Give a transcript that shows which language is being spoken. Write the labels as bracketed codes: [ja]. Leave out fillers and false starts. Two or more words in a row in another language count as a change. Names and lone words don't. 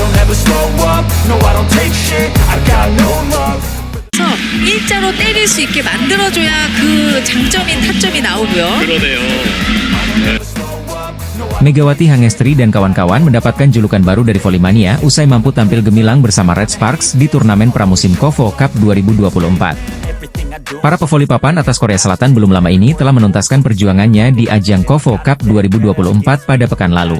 [en] never slow up, no I don't take shit, I got no love. [ko] 그래서 일자로 때릴 수 있게 만들어줘야 그 장점인 타점이 나오고요. 그러네요. [id] Megawati Hangestri dan kawan-kawan mendapatkan julukan baru dari Volley-Mania usai mampu tampil gemilang bersama Red Sparks di turnamen pramusim KOFO Cup 2024. Para pevoli papan atas Korea Selatan belum lama ini telah menuntaskan perjuangannya di ajang KOFO Cup 2024 pada pekan lalu.